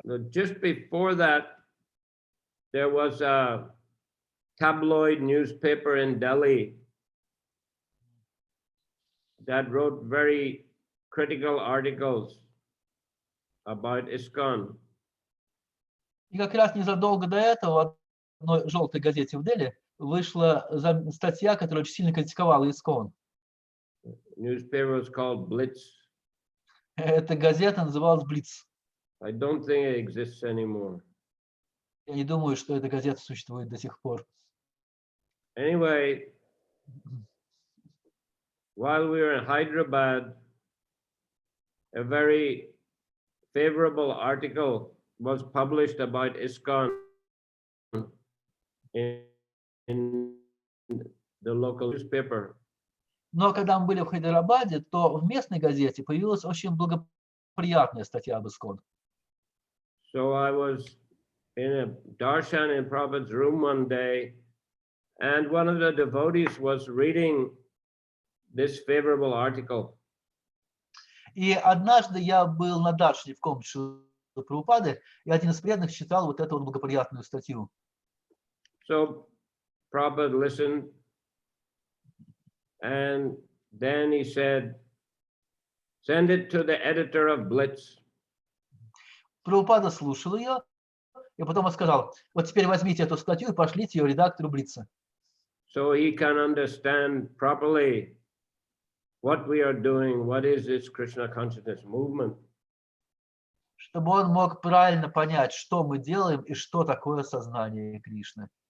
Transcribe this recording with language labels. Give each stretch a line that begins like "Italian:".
English: Just before that, there was a tabloid newspaper in Delhi that wrote very critical articles about ISKCON.
Russian: И как раз незадолго до этого в одной желтой газете в Дели вышла статья, которая очень сильно критиковала ИСККОН.
English: Newspaper was called Blitz.
Russian: Эта газета называлась «Блиц».
English: I don't think it exists anymore.
Russian: Я не думаю, что эта газета существует до сих пор.
English: Anyway, while we were in Hyderabad, a very favorable article was published about ISKCON in the local newspaper.
Russian: Но когда мы были в Хайдарабаде, то в местной газете появилась очень благоприятная статья об ИСККОН.
English: So I was in a darshan in Prabhupada's room one day, and one of the devotees was reading this favorable article.
Russian: И однажды я был на даршане в комнате Прабхупады, и один из преданных читал вот эту вот благоприятную статью.
English: So Prabhupada listened, and then he said, send it to the editor of Blitz.
Russian: Прабхупада слушал ее, и потом он сказал, вот теперь возьмите эту статью и пошлите ее редактору Блица.
English: So he can understand properly what we are doing, what is this Krishna consciousness movement.
Russian: Чтобы он мог правильно понять, что мы делаем и что такое сознание Кришны.